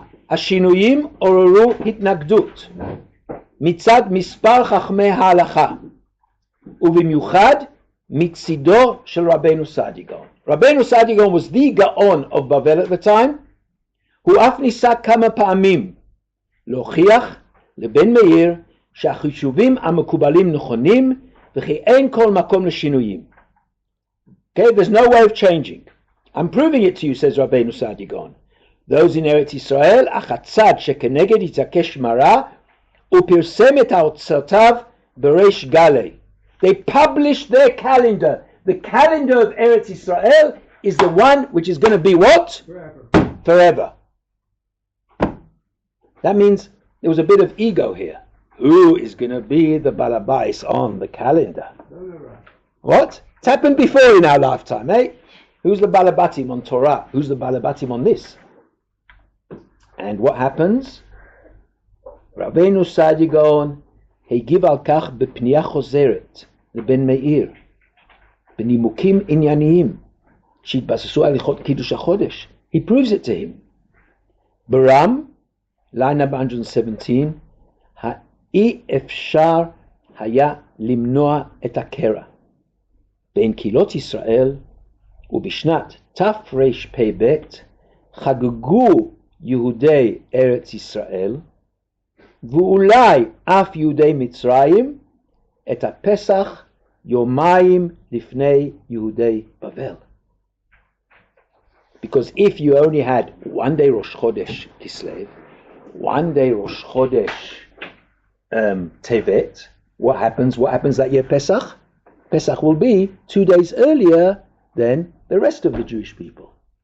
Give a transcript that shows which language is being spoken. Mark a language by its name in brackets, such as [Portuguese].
[Hebrew] השינויים עוררו התנגדות מצד מספר חכמי ההלכה ובמיוחד מצידו של רבנו סעדיה גאון. [English] רבנו סעדיה גאון was the Gaon of Bavel at the time. [Hebrew] הוא אף ניסה כמה פעמים להוכיח לבן מאיר שהחישובים המקובלים נכונים וכי אין כל מקום לשינויים. [English] Okay, there's no way of changing. I'm proving it to you, says Rabbeinu Saadya Gaon. Those in Eretz Yisrael, [Hebrew] אך הצד שכנגד יתעקש מרה, ופרסם את ההוצאותיו בריש גלי. [English] They published their calendar. The calendar of Eretz Yisrael is the one which is going to be what? Forever. That means there was a bit of ego here. Who is going to be the balabais on the calendar? What? It's happened before in our lifetime, eh? Who's the balabatim on Torah? Who's the balabatim on this? And what happens? [Hebrew] Rabbeinu Saadya Gaon הגיב על כך בפנייה חוזרת לבן מאיר, בנימוקים ענייניים שהתבססו על הלכות קידוש החודש. [English] He proves it to him. [Hebrew] ברם, [English] line number 117, [Hebrew] האי אפשר היה למנוע את הקרע בין קהילות ישראל, ובשנת תרפ"ב חגגו יהודי ארץ ישראל ואולי אף יהודי מצרים את הפסח יומיים לפני יהודי בבל. [English] Because if you only had one day Rosh Chodesh Kislev, one day Rosh Chodesh Tevet, what happens that year Pesach? Pesach will be 2 days earlier than the rest of the Jewish people.